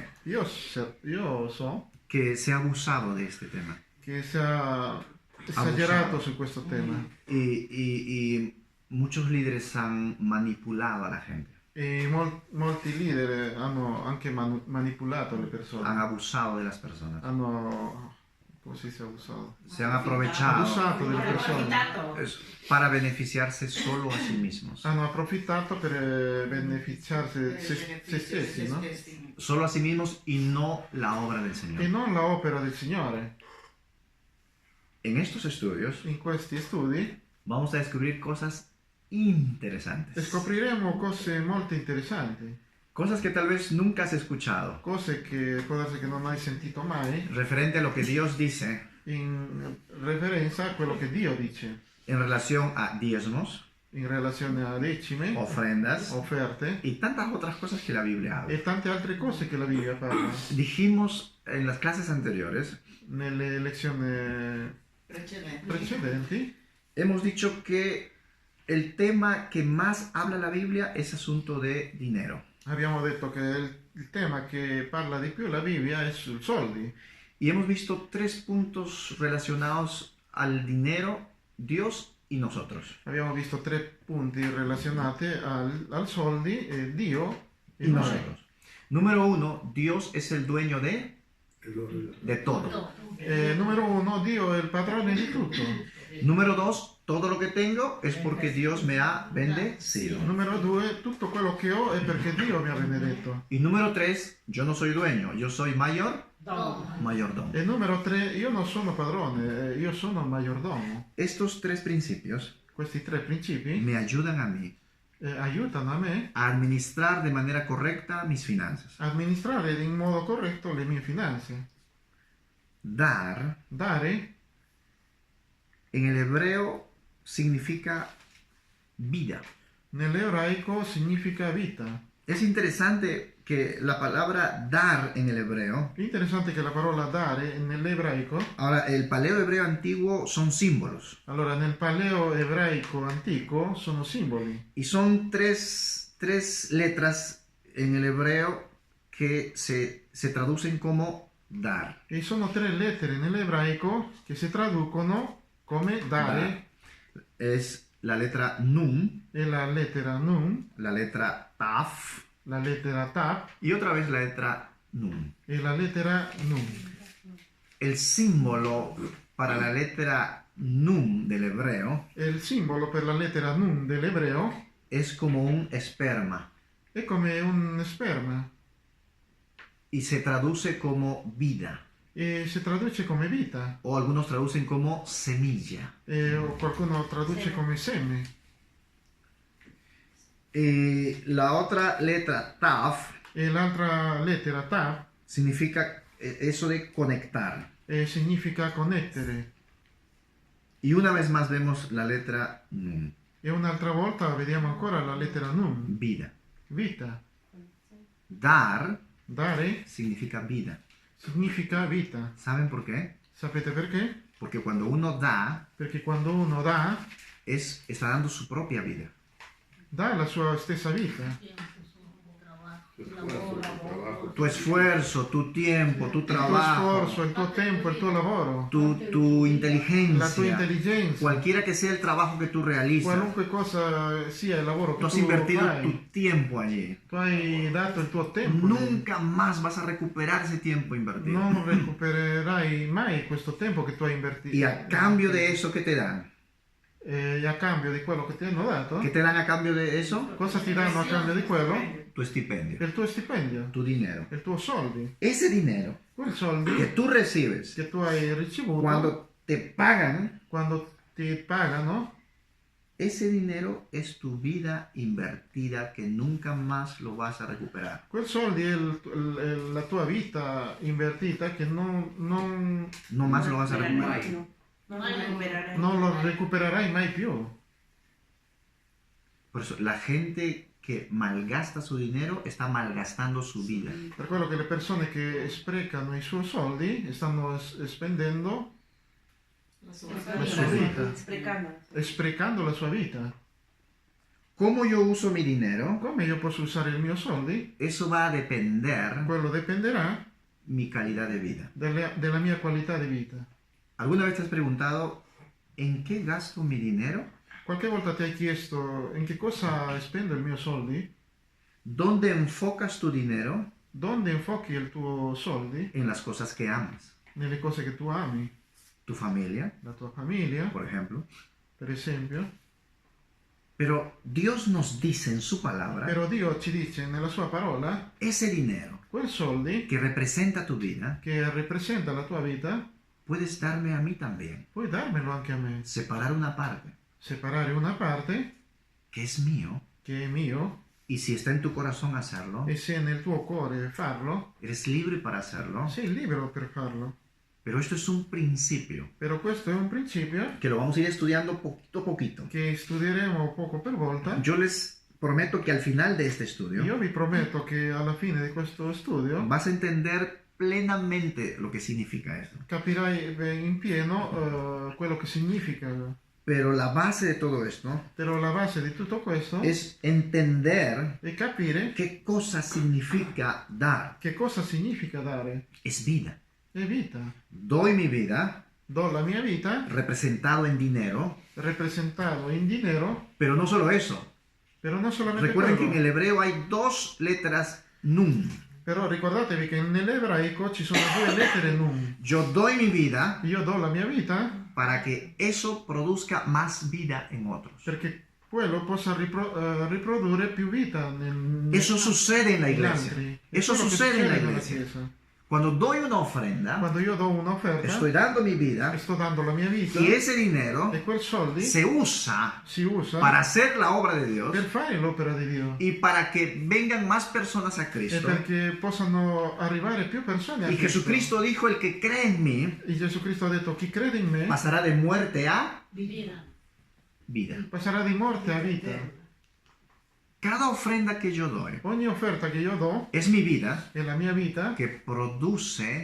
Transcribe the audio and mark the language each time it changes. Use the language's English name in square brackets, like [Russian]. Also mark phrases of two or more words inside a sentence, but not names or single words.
[Italian] Io so [Spanish] que se ha abusado de este tema [Italian] che si è esagerato su questo tema [Spanish] y muchos líderes han manipulado a la gente, [Italian] e molti leader hanno anche manipolato le persone, [Spanish] han abusado de las personas, [Italian] hanno, come si dice, abusato? [Spanish] se han aprovechado [Italian] Abusato delle persone, [Spanish] para beneficiarse solo a sí mismos, [Italian] hanno approfittato per beneficiarsi se stessi, no? [Spanish] solo a sí mismos y no la obra del [Italian] E [Spanish] Señor. [Italian] non la opera del Signore. [Spanish] En estos estudios [Italian] In questi studi [Spanish] vamos a descubrir cosas interesantes, [Italian] scopriremo cose molto interessanti, [Spanish] cosas que tal vez nunca has escuchado, [Italian] cose che può darsi che non hai sentito mai, [Spanish] referente a lo que Dios dice [Italian] in referenza a quello che Dio dice [Spanish] en relación a diezmos, [Italian] in relazione a decime, [Spanish] ofrendas [Italian] offerte [Spanish] y tantas otras cosas que la Biblia habla. [Italian] e tante altre cose che la Bibbia parla. [Spanish] Dijimos en las clases anteriores, [Italian] Nelle lezioni precedenti [Spanish] hemos dicho que el tema que más habla la Biblia es asunto de dinero. [Italian] abbiamo detto che il tema che parla di più la Bibbia è sui soldi. [Spanish] Y hemos visto 3 puntos relacionados al dinero, Dios y nosotros. [Italian] Abbiamo visto 3 punti relazionati al soldi, Dio e [Spanish] Y [Italian] noi. [Spanish] nosotros. Número 1, Dios es el dueño de todo. [Italian] Numero 1, Dio è il padrone di tutto. [Spanish] Número 2, todo lo que tengo es porque Dios me ha bendecido. [Italian] Numero 2, tutto quello che ho è perché Dio mi ha benedetto. [Spanish] Y número 3, yo no soy dueño, yo soy mayordomo. [Italian] E numero 3, io non sono padrone, io sono maggiordomo. [Spanish] Estos 3 principios [Italian] Questi 3 principi [Spanish] me ayudan a mí [Italian] aiutano a me [Spanish] a administrar de manera correcta mis finanzas. [Italian] a amministrare in modo corretto le mie finanze. [Spanish] Dar [Italian] Dare [Spanish] en el hebreo significa vida. [Italian] nell'ebraico significa vita. [Spanish] Es interesante que la palabra dar en el hebreo, [Italian] È interessante che la parola dare nell'ebraico, [Spanish] ahora el paleo hebreo antiguo son símbolos [Italian] allora nel paleo ebraico antico sono simboli [Spanish] y son tres letras en el hebreo que se traducen como dar. [Italian] e sono 3 lettere nell'ebraico che si traducono come dare, [Spanish] Es la letra nun, [Italian] e la lettera nun, [Spanish] la letra taf [Italian] la lettera tap [Spanish] y otra vez la letra nun. [Italian] e la lettera nun. [Spanish] El símbolo para la letra nun del hebreo [Italian] E il simbolo per la lettera nun dell'ebreo [Spanish] es como un esperma [Italian] è come un sperma [Spanish] y se traduce como vida, [Italian] e si traduce come vita, [Spanish] o algunos traducen como semilla. [Italian] o qualcuno traduce come seme. [Spanish] La otra letra, Taf, [Italian] E l'altra lettera, Ta, [Spanish] significa eso de conectar. [Italian] significa connettere. [Spanish] Y una vez más vemos la letra Nun, [Italian] E un'altra volta vediamo ancora la lettera Nun, [Spanish] vida. [Italian] vita. [Spanish] Dar [Italian] Dare [Spanish] significa vida. [Italian] significa vita. [Spanish] ¿Saben por qué? [Italian] Sapete perché? [Spanish] Porque cuando uno da, [Italian] Perché quando uno dà, [Spanish] está dando su propia vida. [Italian] dà la sua stessa vita. [Spanish] Tu esfuerzo, tu tiempo, tu [Italian] Il tuo [Spanish] trabajo, [Italian] sforzo, il tuo tempo, il tuo lavoro, [Spanish] tu [Italian] la [Spanish] inteligencia, [Italian] tua intelligenza, [Spanish] cualquiera que sea el trabajo que tú realizas, [Italian] qualunque cosa sia il lavoro [Spanish] tú [Italian] che [Spanish] has [Italian] tu [Spanish] invertido [Italian] fai, [Spanish] tu tiempo allí. [Italian] tu hai dato il tuo tempo, [Spanish] Nunca más vas a recuperar ese tiempo invertido. [Italian] non recupererai mai questo tempo che tu hai invertito. [Spanish] Y a cambio de eso, ¿qué te dan? [Italian] E a cambio di quello che ti hanno dato, [Spanish] ¿Qué te dan a cambio de eso? [Italian] cosa ti danno a cambio di quello? [Spanish] Tu stipendio, [Italian] Il tuo stipendio, [Spanish] tu dinero. [Italian] il tuo soldi. [Spanish] Ese dinero [Italian] Quei soldi [Spanish] que tú recibes [Italian] che tu hai ricevuto [Spanish] cuando te pagan, [Italian] quando ti pagano, [Spanish] ese dinero es tu vida invertida que nunca más lo vas a recuperar. [Italian] quel soldi è la tua vita invertita che non [Spanish] No más lo vas a recuperar. [Italian] non lo recupererai mai più. [Spanish] Por eso, la gente que malgasta su dinero está malgastando su vida. [Italian] Per quello che le persone che sprecano i suoi soldi stanno spendendo [Spanish] La [Italian] sua vita, sprecando la sua vita. [Spanish] ¿Cómo yo uso mi dinero? [Italian] Come io posso usare il mio soldi? [Spanish] Eso va a depender [Italian] Quello dipenderà [Spanish] mi calidad de vida. [Italian] della mia qualità di vita. [Spanish] ¿Alguna vez te has preguntado en qué gasto mi dinero? [Italian] Qualche volta ti hai chiesto in che cosa spendo il mio soldi? [Spanish] ¿Dónde enfocas tu dinero? [Italian] Dove infochi il tuo soldi? [Spanish] En las cosas que amas. [Italian] Nelle cose che tu ami, [Spanish] Tu familia, [Italian] la tua famiglia, [Spanish] por ejemplo. [Italian] per esempio. [Spanish] Pero Dios nos dice en su palabra, [Italian] Però Dio ci dice nella sua parola, [Spanish] ese dinero [Italian] quel soldi [Spanish] que representa tu vida, [Italian] che rappresenta la tua vita, [Spanish] puedes darme a mí también. [Italian] puoi darmelo anche a me. [Spanish] Separar una parte [Italian] Separare una parte [Spanish] que es mío, [Italian] che è mio, [Spanish] y si está en tu corazón hacerlo, [Italian] e se è nel tuo cuore farlo, [Spanish] eres libre para hacerlo. [Italian] sei libero per farlo. [Spanish] Pero esto es un principio [Italian] Però questo è un principio [Spanish] que lo vamos a ir estudiando poquito a poquito. [Italian] che studieremo poco per volta. [Spanish] Yo les prometo que al final de este estudio [Italian] Io vi prometto che alla fine di questo studio [Spanish] vas a entender plenamente lo que significa esto. [Italian] capirai in pieno quello che significa. [Spanish] Pero la base de todo esto [Italian] Però la base di tutto questo [Spanish] es entender [Italian] è capire [Spanish] qué cosa significa dar. [Italian] che cosa significa dare. [Spanish] Es vida. [Italian] È vita. [Spanish] Doy mi vida [Italian] Do la mia vita [Spanish] representado en dinero, [Italian] rappresentato in dinero, [Spanish] pero no solo eso. [Italian] però non solamente [Spanish] Recuerden que en [Italian] quello. [Spanish] el hebreo hay dos letras nun. [Italian] Però ricordatevi che nell'ebraico ci sono due lettere nun. [Spanish] Yo doy mi vida [Italian] Io do la mia vita [Spanish] para que eso produzca más vida en otros. [Italian] perché quello possa riprodurre più vita [Spanish] Eso sucede en la [Italian] negli [Spanish] iglesia. [Italian] altri. È [Spanish] Eso [Italian] quello che [Spanish] sucede en la [Italian] nella [Spanish] iglesia. [Italian] Chiesa. [Spanish] Cuando doy una ofrenda, [Italian] Quando io do un'offerta, [Spanish] estoy dando mi vida [Italian] sto dando la mia vita, [Spanish] y ese dinero [Italian] e quel soldi [Spanish] se usa [Italian] si usa [Spanish] para hacer la obra de Dios [Italian] per fare l'opera di Dio [Spanish] y para que vengan más personas a [Italian] e [Spanish] Cristo. [Italian] perché possano arrivare più persone a [Spanish] Y [Italian] Cristo. [Spanish] Jesucristo dijo, el que cree en mí [Italian] E Gesù Cristo ha detto: chi crede in me [Spanish] pasará de muerte a Vida. vida. [Italian] passerà di morte a vita. [Spanish] Cada ofrenda que yo doy [Italian] Ogni offerta che io do [Spanish] es mi vida [Italian] è la mia vita [Spanish] que produce